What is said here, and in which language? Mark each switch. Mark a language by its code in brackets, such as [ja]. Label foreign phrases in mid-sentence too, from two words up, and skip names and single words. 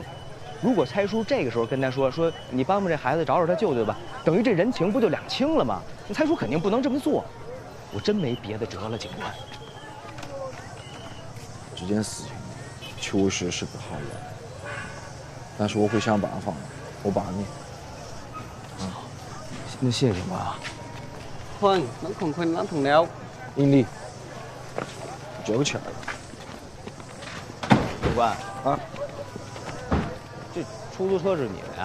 [zh] 如果蔡叔这个时候跟他说你帮帮这孩子找找他舅舅吧，等于这人情不就两清了吗？那蔡叔肯定不能这么做。我真没别的辙了，警官。这件事情确实是不好了，但是我会想办法，我帮你。那谢谢警官啊。 คนนั่งของคนนั่งของแล้ว 英利，交钱了。警官啊，这出租车是你的呀？